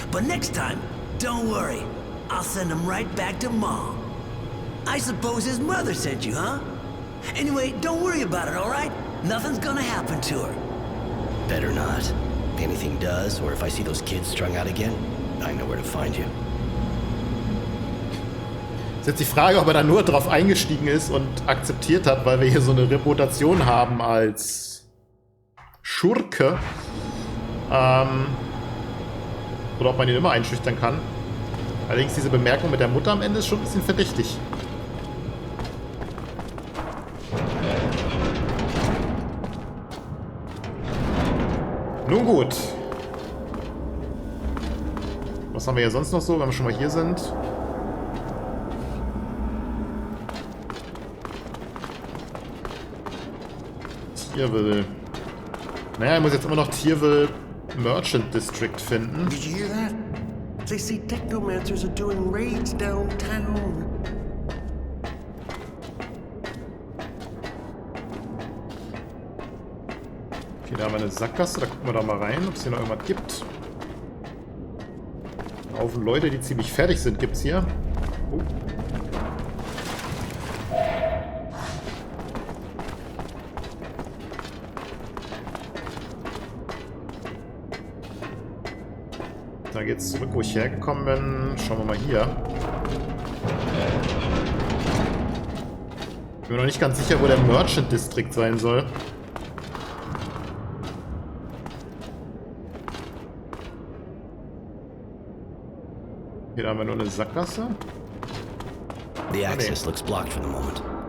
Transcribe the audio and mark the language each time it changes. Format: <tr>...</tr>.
<en>But next time, don't worry. I'll send them right back to Mom. I suppose his mother sent you, huh? Anyway, don't worry about it, all right? Nothing's gonna happen to her. Better not. If anything does, or if I see those kids strung out again, I know where to find you.</en> <de>Ist jetzt die Frage, ob er da nur drauf eingestiegen ist und akzeptiert hat, weil wir hier so eine Reputation haben als Schurke. Oder ob man ihn immer einschüchtern kann. Allerdings diese Bemerkung mit der Mutter am Ende ist schon ein bisschen verdächtig. Nun gut. Was haben wir hier sonst noch so, wenn wir schon mal hier sind? Tierville. Naja, ich muss jetzt immer noch Tierville Merchant District finden.</de> <en>Did you hear that? They say technomancers are doing raids downtown.</en> <de>Okay, da haben wir eine Sackgasse, da gucken wir da mal rein, ob es hier noch irgendwas gibt. Ein Haufen Leute, die ziemlich fertig sind, gibt es hier. Oh. Da geht's zurück, wo ich hergekommen bin. Schauen wir mal hier. Ich bin mir noch nicht ganz sicher, wo der Merchant District sein soll. Hier haben wir nur eine Sackgasse.</de> <en>The access looks blocked for the moment.</en>